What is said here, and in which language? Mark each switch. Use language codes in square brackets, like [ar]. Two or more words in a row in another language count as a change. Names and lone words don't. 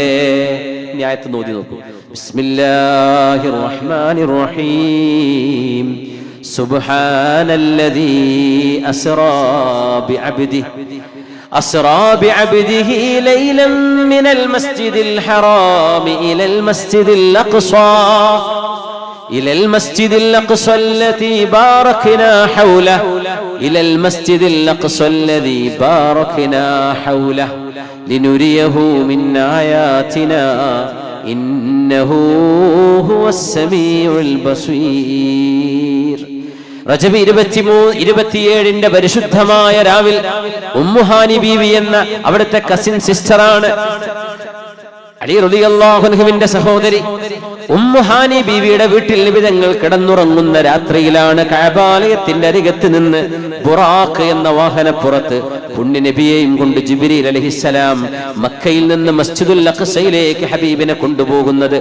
[ml] ഈ ആയത്ത് നോക്കി നോക്കൂ. [ar] بسم الله الرحمن الرحيم. سبحان الذي أسرى بعبده ليلا من المسجد الحرام إلى المسجد الأقصى إلى المسجد الأقصى الذي باركنا حوله إلى المسجد الأقصى الذي باركنا حوله لنريه من آياتنا إنه هو السميع البصير. [ml] റജബ് 27 പരിശുദ്ധമായ രാവിൽ ഉമ്മുഹാനി ബീവി എന്ന അവിടുത്തെ കസിൻ സിസ്റ്ററാണ്, അലി [ar] رضي الله عنه [ml] സഹോദരി ഉമ്മുഹാനി ബീവിയുടെ വീട്ടിൽ നബി തങ്ങൾ കിടന്നുറങ്ങുന്ന രാത്രിയിലാണ് കഅബാലയത്തിന്റെ അരികത്ത് നിന്ന് ബുറാഖ് എന്ന വാഹനപ്പുറത്ത് പുണ്യ നബിയെയും കൊണ്ട് ജിബ്രീൽ അലൈഹിസ്സലാം മക്കയിൽ നിന്ന് മസ്ജിദുൽ അഖ്സയിലേക്ക് ഹബീബിനെ കൊണ്ടുപോകുന്നത്.